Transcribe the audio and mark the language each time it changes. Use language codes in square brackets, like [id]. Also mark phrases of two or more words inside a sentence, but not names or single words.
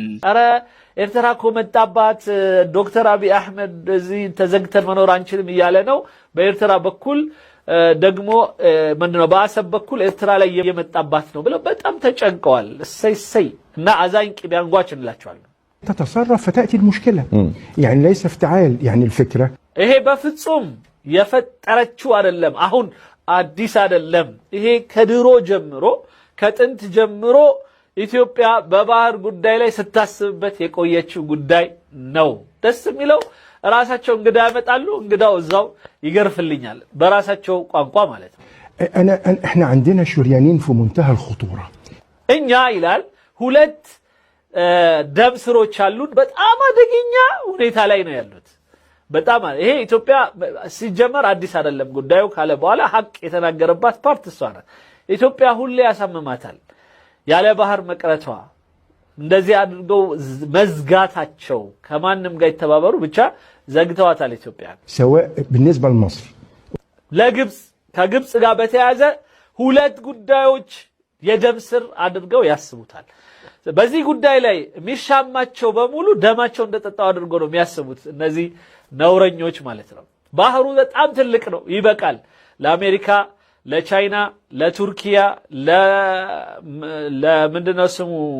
[am] ኧረ ኤርትራ እኮ መጣባት፣ ዶክተር አብይ አህመድ እዚህ ተዘግተን መኖር አንችልም እያለ ነው። በኤርትራ በኩል ደግሞ ምንድነው በአሰብ በኩል ኤርትራ ላይ የመጣባት ነው ብለው በጣም ተጨንቀዋል። እሰይ እና አዛኝ ቅቤ አንጓች እንላቸዋለን። [ar] تتصرف فتأتي المشكلة يعني ليس افتعال يعني الفكرة [am] ይሄ በፍጹም የፈጠረችው አይደለም፣ አሁን አዲስ አይደለም። ይሄ ከድሮ ጀምሮ ከጥንት ጀምሮ ኢትዮጵያ በባህር ጉዳይ ላይ ስታስብበት የቆየችው ጉዳይ ነው። ደስ የሚለው ራሳቸው እንግዳ ያመጣሉ፣ እንግዳው እዛው ይገርፍልኛል በራሳቸው ቋንቋ ማለት ነው። [ar] احنا عندنا شريانين في منتهى الخطورة [am] እኛ ይላል ሁለት ደም ስሮች አሉን በጣም አደገኛ ሁኔታ ላይ ነው ያሉት። በጣም ይሄ ኢትዮጵያ ሲጀመር አዲስ አይደለም ጉዳዩ ካለ በኋላ ሀቅ የተናገረባት ፓርት እሷ ናት። ኢትዮጵያ ሁሌ ያሳምማታል ያለ ባህር መቅረቷ፣ እንደዚህ አድርገው መዝጋታቸው፣ ከማንም ጋር ይተባበሩ ብቻ ዘግተዋታል ኢትዮጵያ። [ar] سواء بالنسبة لمصر [am] ለግብጽ ከግብጽ ጋር በተያያዘ ሁለት ጉዳዮች የደም ስር አድርገው ያስቡታል። በዚህ ጉዳይ ላይ የሚሻማቸው በሙሉ ደማቸው እንደጠጣው አድርገው ነው የሚያስቡት እነዚህ ነውረኞች ማለት ነው። ባህሩ በጣም ትልቅ ነው፣ ይበቃል ለአሜሪካ፣ ለቻይና፣ ለቱርኪያ፣ ለምንድነው ስሙ